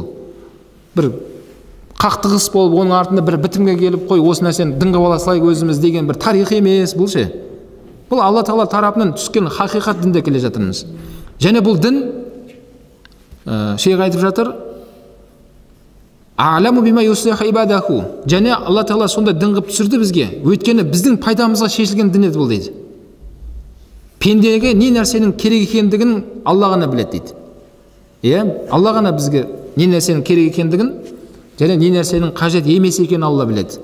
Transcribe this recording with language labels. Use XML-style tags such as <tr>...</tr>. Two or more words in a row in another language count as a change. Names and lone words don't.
<kk>Бір қақтығыс болып, оның артында бір бітімге келіп, қой, осы нәрсені дінге ала салайық өзіміз деген бір тарих емес бұл ше. Бұл Алла Тағала тарапынан түскен хақиқат дінде келе жатырмыз. Және бұл дін шейх айтып жатыр,</kk> <ar>أعلم بما يصلح عباده.</ar> <kk>Және Алла Тағала сондай дін қылып түсірді бізге. Өйткені біздің пайдамызға шешілген дін еді бұл дейді. Пендеге не нәрсенің керек екендігін Алла ғана біледі дейді. Алла ғана бізге не нәрсенің керек екендігін және не нәрсенің қажет емес екенін Алла біледі.</kk>